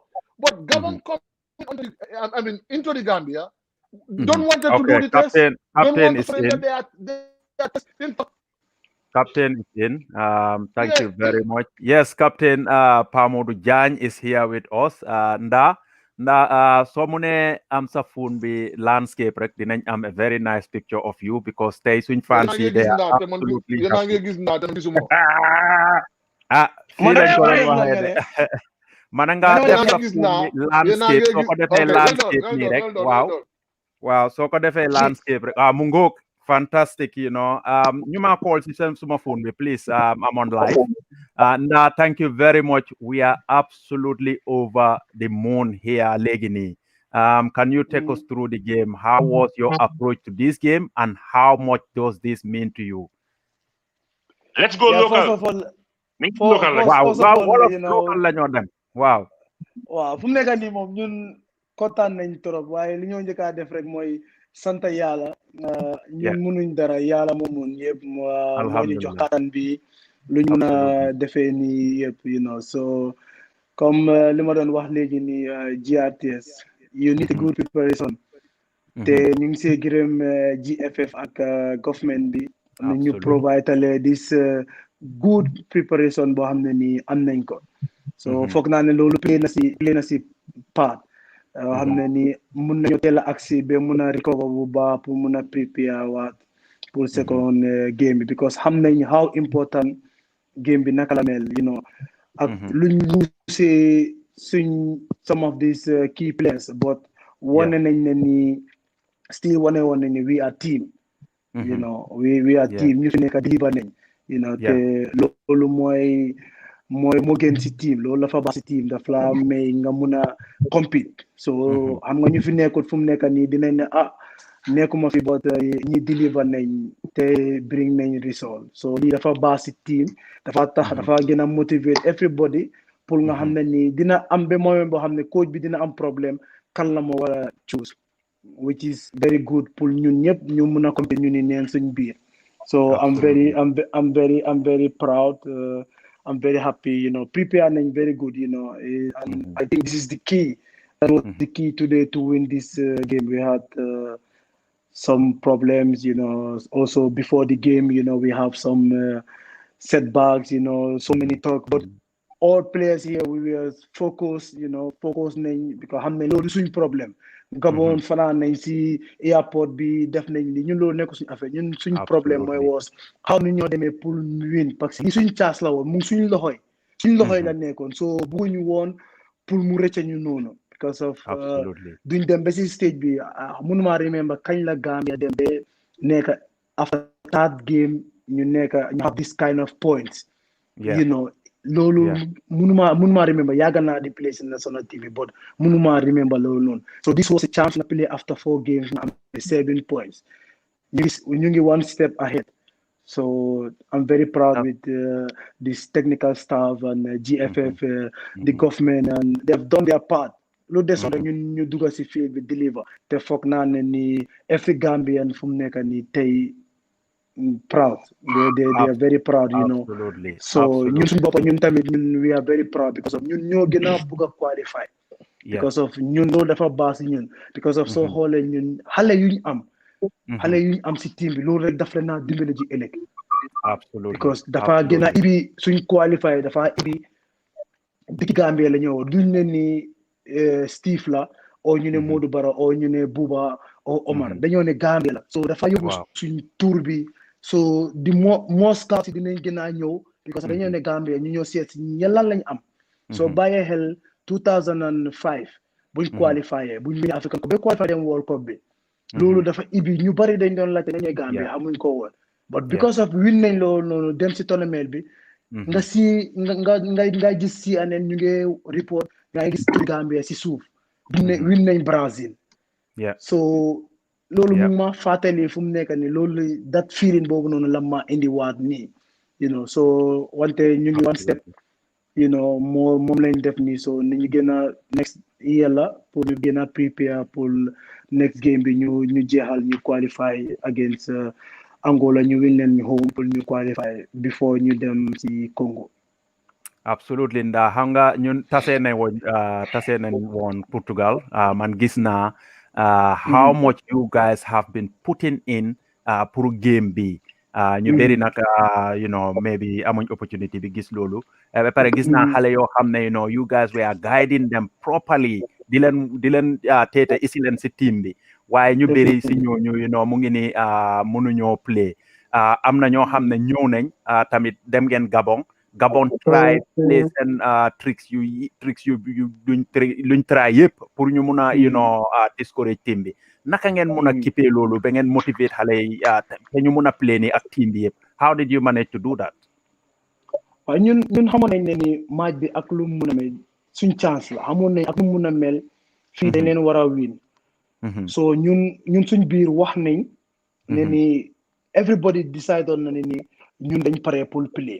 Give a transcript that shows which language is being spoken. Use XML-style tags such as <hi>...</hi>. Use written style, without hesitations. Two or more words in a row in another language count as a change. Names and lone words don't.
<en>But Gabon come into the Gambia, don't want them to do the test. Captain is in. Captain is in. Thank you very much. Yes, Captain Pamodu Jan is here with us.</en> <wo>So mune am sa phone bi landscape rek dinañ am</wo> <en>a very nice picture of you because</en> <wo>tey suñ</wo> <en>fancy they are absolutely</en> <wo>mananga def landscape soo ko defee landscape nii rek waaw soo ko defee landscape rek mu ngoog fantastic ñu ma call si suma phone bi</wo> <en>please I'm on live. Thank you very much. We are absolutely over the moon here, Legini. Can you take us through the game? How was your approach to this game, and how much does this mean to you? Let's go local. Wow.</en> <wo>Fu mu nekk nii moom ñun kontaan nañ trop waaye li ñoo njëkk a def rek mooy sant yàlla. ñun mënuñ dara yàlla moom mun yëpp moo ñu jox kattan bi luñ mën a defee nii yëpp so comme li ma doon wax léegi ni GRTS</wo> <en>you need a good preparation</en> <wo>te ñu ngi see gërëm GFF ak government bi am na ñu</wo> <en>provide this good preparation</en> <wo>boo xam ne nii am nañ ko so foog naa ne loolu play na si part xam ne ni mun nañu teel a agsi ba mun a recover bu baax pour mun a prepare waat pour</wo> <en>second game</en> <wo>bi because xam nañ</wo> <en>how important game</en> <wo>bi naka la mel ak luñ lose suñ</wo> <en>some of these key players but</en> <wo>wane nañ ne ni still wane nañ ne</wo> <en>we are team we are team</en> <wo>ñu fi nekk deliver nañ te loolu mooy moo gën si team loolu la fa baax si team daf la may nga mun a compete so xam nga ñu fi nekkut fu mu nekk nii dinañ ne nekkuma fi but ñi deliver nañ te bring nañ result so lii dafa baax si team dafa tax dafa gën a</wo> <en>motivate everybody</en> <wo>pour nga xam ne nii dina am ba moment boo xam ne coach bi dina am problème kan la moo war a</wo> <en>choose which is very good</en> <wo>pour ñun ñëpp ñu mun a compete ñu ni neen suñ biir</wo> <en>so I'm very proud I'm very happy</en> <wo>prepare nañ</wo> <en>very good and I think this is the key. That was the key today to win this game. We had some problems, also before the game, we have some setbacks, so many talk, but all players here, we were focused, because we have no problem.</en> <wo>Gabon, fanaan nañ si airport bi def nañ li ñun loolu nekk suñu affaire ñun suñu problème mooy was how ni ñoo demee pour win</wo> <fr>parce que</fr> <wo>li suñ chance la woon mu suñu loxoy la nekkoon so bëgguñu woon pour mu rëcc ñu noonu</wo> <en>because of</en> <wo>duñ dem ba si stage bi mënuma remember kañ la Gambia dem ba nekk</wo> <en>after that game</en> <wo>ñu</wo> <en>have this kind of points</en> <wo>loolu mënuma remember yàgg naa di</wo> <en>play in national TV but</en> <wo>mënuma remember loolu noonu</wo> <en>so this was a chance to play after 4 games</en> <wo>na am 7 points ñu ngi</wo> <en>one step ahead so I'm very proud with this technical staff and GFF the government and they have done their part</en> <wo>lu desoon rek ñun ñu dugg si field bi deliver te foog naa ne ni</wo> <en>every Gambian</en> <wo>fu mu nekk nii tey</wo> <en>proud they are very proud so</en> <wo>ñun suñu bopp ñun tamit</wo> <en>we are very proud because of</en> <wo>ñun ñoo gën a bëgg a</wo> <en>qualify because of</en> <wo>ñun loolu dafa baax si ñun</wo> <en>because of</en> <wo>soo xoolee ñun xale yuñ am si team bi loolu rek daf leen naa dimbale ji ëllëg because dafa gën a ibi suñ qualify dafa ibi dëkk Gambia la ñëw duñ ne ni Steve la o ñu ne Modou Bara o ñu ne Buba o Omar dañoo ne Gambia la so dafa yóbbu suñ tour bi so di moo scouts yi dinañ gën a ñëw because dañoo ne Gambia ñu ñëw seet si ñelan lañ am so bàyyee xel 2005 buñ qualifié buñ win African Cup ba qualifié dem World Cup bi loolu dafa ibi ñu bari dañ doon laajte nañu Gambia amuñ ko woon</wo> <en>but because of win</en> <wo>nañ loolu noonu dem si tournament bi nga si nga gis si aneen ñu ngi report nga gis Gambia si suuf win nañ Brazil so loolu mu ma fàttali fu mu nekk ni loolu</wo> <en>that feeling</en> <wo>boobu noonu la ma indi waat nii so wante ñu ngi</wo> <en>one step</en> <wo>moom lañ def nii so ni ñu gën a</wo> <en>next year</en> <wo>la pour ñu gën a prepare pour</wo> <en>next game</en> <wo>bi ñu jeexal ñu</wo> <en>qualify against Angola</en> <wo>ñu win leen home pour ñu qualify before ñu dem si Congo. Absolutely ndax xam nga ñun tase nañ woon Portugal man gis naa</wo> <en>how much you guys have been putting in</en> <wo>pour game bi ñu bëri nag maybe amuñ opportunity bi gis loolu ba pare gis naa xale yoo xam ne</wo> <en>you guys were guiding them properly</en> <wo>di leen teete isi leen si team bi waaye ñu bëri si ñooñu mu ngi ni mënuñoo play am na ñoo xam ne ñëw nañ tamit dem ngeen Gabon</wo> <en>try play</en> <wo>seen tricks yu luñ try yëpp pour ñu mun a discourage team bi naka ngeen mun a kippee loolu ba ngeen motivate xale yi te ñu mun a play ni ak team bi yëpp</wo> <en>how did you manage to do that?</en> <wo>waaw ñun xamoon nañ ne ni match bi ak lu mun a mel suñ chance la xamoon nañ ak lu mun a mel fii dañ leen war a win so ñun suñ biir wax nañ ne ni</wo> <en>everybody decide on</en> <wo>na ne ni ñun dañ pare pour play</wo>